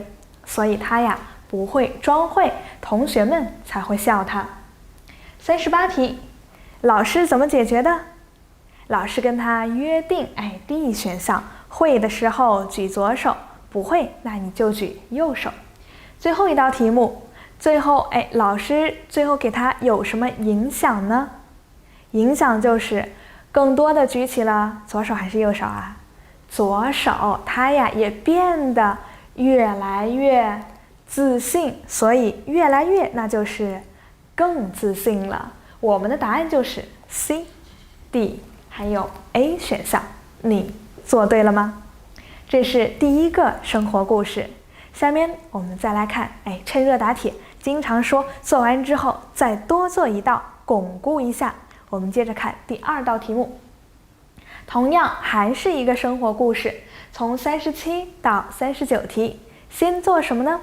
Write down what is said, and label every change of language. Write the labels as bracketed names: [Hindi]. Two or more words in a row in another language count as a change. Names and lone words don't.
[Chinese] 所以他不會裝會，同學們才會笑他。38題，老師怎麼解決的？老師跟他約定，第一選項，會的時候舉左手，不會那你就舉右手。最後一道題目，最後老師最後給他有什麼影響呢？影響就是更多的舉起了左手還是右手左手他呀也变得越來越自信，所以越来越那就是更自信了。我们的答案就是 C、D 还有 A 選項，你做對了嗎？這是第一個生活故事。下面我們再來看，趁熱打鐵，經常說做完之後再多做一道，鞏固一下。我們接着看第二道題目，同樣還是一個生活故事，從37到39題，先做什麼呢？